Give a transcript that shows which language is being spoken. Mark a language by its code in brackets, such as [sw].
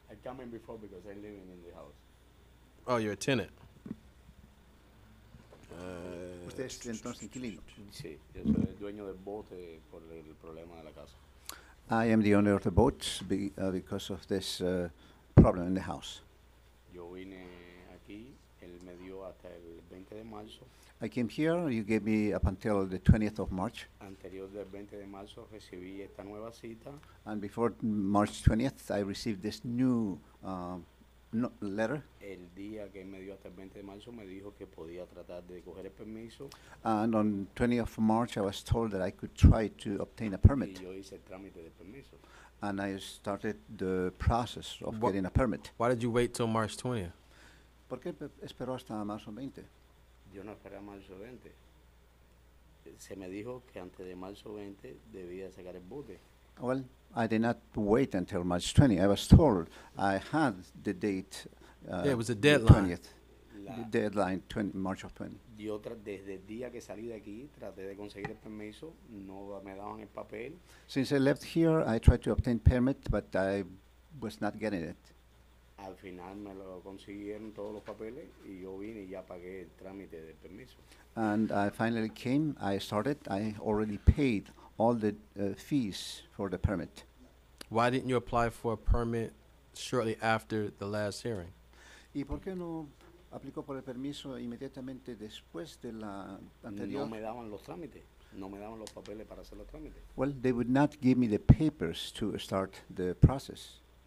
[en] I come in before because I'm living in the house. Oh, you're a tenant. [es] Usted es entonces inquilino. Sí, yo soy el dueño del bote por el problema de la casa. [en] I am the owner of the boat because of this problem in the house. [es] Yo vine aquí, él me dio hasta el 20 de marzo. [en] I came here, you gave me up until the 20th of March, [es] Anterior del 20 de marzo recibí esta nueva cita. [en] and before March 20th, I received this new letter, [es] El día que él me dio hasta el 20 de marzo me dijo que podía tratar de coger el permiso [en] and on 20th of March, I was told that I could try to obtain a permit, [es] y yo hice el trámite del permiso. [en] and I started the process of Wha- getting a permit. Why did you wait till March 20th? [es] ¿Por qué esperó hasta marzo 20? Yo no esperé a marzo 20. Se me dijo que antes de marzo 20 debía sacar el bote. [en] Well, I did not wait until March 20. I was told I had the date. Yeah, it was a the deadline. 20th. The deadline, March of 20. [es] Yo desde el día que salí de aquí traté de conseguir el permiso, no me daban el papel. [en] Since I left here, I tried to obtain permit, but I was not getting it. [es] Al final me lo consiguieron todos los papeles y yo vine y ya pagué el trámite del permiso. [en] And I finally came, I started, I already paid all the fees for the permit. Why didn't you apply for a permit shortly after the last hearing? [es] ¿Y por qué no aplicó por el permiso inmediatamente después de la anterior? No me daban los trámites, no me daban los papeles para hacer los trámites. [en] Well, they would not give me the papers to start the process.